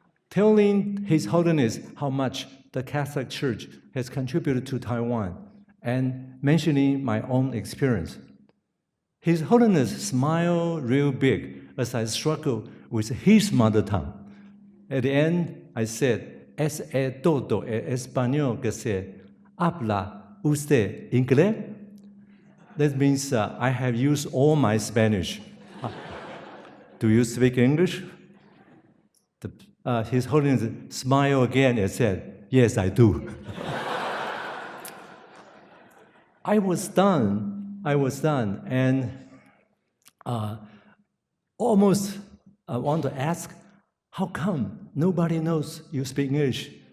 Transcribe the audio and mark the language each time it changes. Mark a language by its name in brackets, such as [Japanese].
[English] Telling His Holiness how much the Catholic Church has contributed to Taiwan and mentioning my own experience. His Holiness smiled real big as I struggled with his mother tongue. At the end, I said, [Spanish] "Es todo el español que se habla usted inglés?" [English] That means I have used all my Spanish. Do you speak English? His Holiness smiled again and said, "Yes, I do." I was done, and almost I want to ask, how come nobody knows you speak English?